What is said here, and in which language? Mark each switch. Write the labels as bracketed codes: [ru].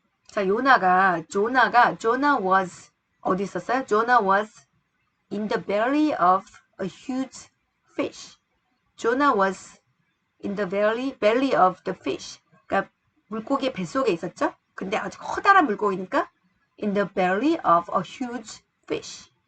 [ko] 자, [en] Jonah was [ko] 어디 있었어요? [en] Jonah was in the belly of a huge fish. Jonah was in the belly of the fish. [ko] 그러니까 물고기의 뱃속에 있었죠? 근데 아주 커다란 물고기니까 [en] in the belly of a huge fish.